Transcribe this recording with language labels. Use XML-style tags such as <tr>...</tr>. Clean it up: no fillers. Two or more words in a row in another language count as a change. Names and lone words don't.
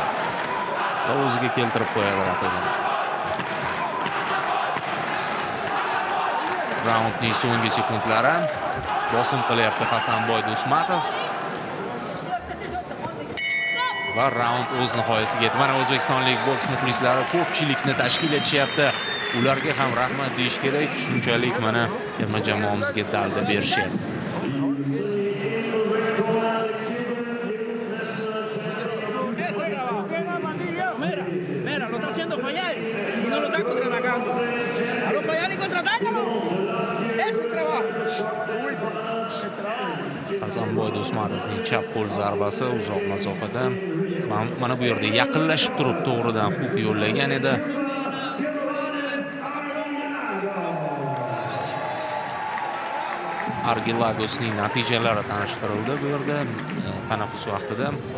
<uz>Va o'ziga keltirib qo'yadi raqibini. Raundning so'nggi sekundlari bosim qilyapti Hasanboy Do'smatov. Va raund o'z nihoyasiga yetdi. Mana o'zbekistonlik boks muxlislari ko'pchilikni tashkil etishyapti. Ularga ham rahmat deyish kerak. Shunchalik mana terma jamoamizga dalda berishyapti.</uz> <es>Mira, lo está haciendo fallar y no lo está contraatacando. A lo fallar y contraatácalo. Ese trabajo.</es> <uz>Hasanboy Do'smatovning chap qo'l zarbasi uzoq masofada. Mana bu yerda yaqinlashib turib to'g'ridan huk yo'llagan edi. Argilagosning natijalari tanishtirildi bu yerda tanaffus vaqtida.</uz>